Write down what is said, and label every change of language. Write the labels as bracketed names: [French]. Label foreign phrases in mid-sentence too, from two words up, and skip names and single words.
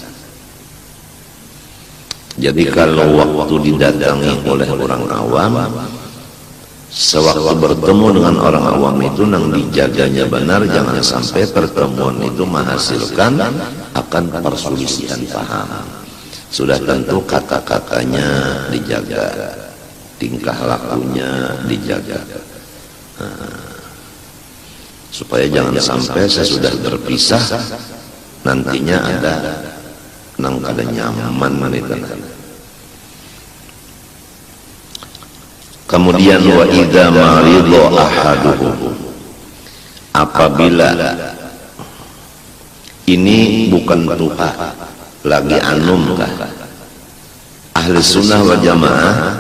[Banjar] Jadi kalau waktu didatangi oleh orang awam, sewaktu bertemu dengan orang awam itu nang dijaganya benar, jangan sampai pertemuan itu menghasilkan akan perselisihan paham. Sudah tentu kata-katanya dijaga, tingkah lakunya dijaga, supaya jangan sampai sesudah berpisah nantinya ada nang kada nyaman manita. Kemudian [Arabic] وإذا مرض أحدهم, [Banjar] apabila ini bukan tua lagi anum kah, [Arabic] أهل السنة والجماعة.